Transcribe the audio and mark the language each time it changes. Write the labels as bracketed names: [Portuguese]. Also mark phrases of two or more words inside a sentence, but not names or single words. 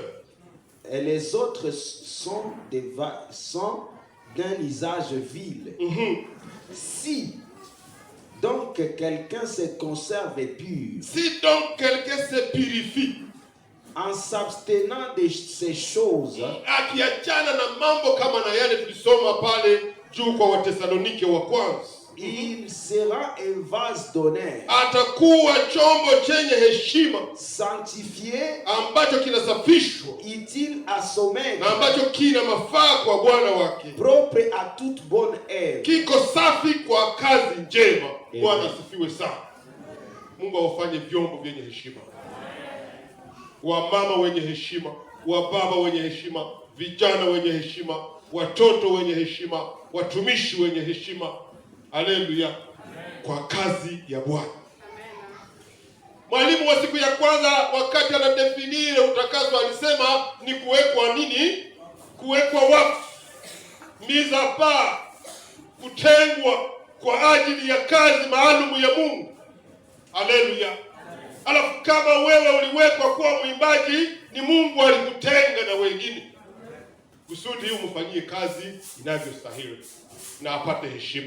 [French] et les autres sont d'un usage vil. Si donc quelqu'un se conserve pur, si donc quelqu'un se purifie, en s'abstenant de ces choses, [Swahili] akiachana na mambo kama na yale tulisoma pale juu kwa Wathesalonike wa kwanza, [French] il sera un vase d'honneur, [Swahili] atakuwa chombo chenye heshima, [French] sanctifié, [Swahili] ambacho kinasafishwa, [French] utile à son maître, [Swahili] na ambacho kina mafaa kwa bwana wake, [French] propre à toute bonne œuvre, [Swahili] kiko safi kwa kazi njema. Bwana asifiwe sana. Mungu awafanye vyombo vyenye heshima, wamama wenye heshima, wababa wenye heshima, vijana wenye heshima, watoto wenye heshima, watumishi wenye heshima. Haleluya. Kwa kazi ya Bwana. Mwalimu wa siku ya kwanza wakati anadefinire utakaso alisema ni kuwekwa nini? Kuwekwa wakfu. [French] mise à part, [Swahili] kutengwa kwa ajili ya kazi maalum ya Mungu. Haleluya. Alafu kama wewe uliwekwa kuwa mwimbaji, ni Mungu alikutenga na wengine kusudi umfanyie kazi inavyostahili na apate heshima.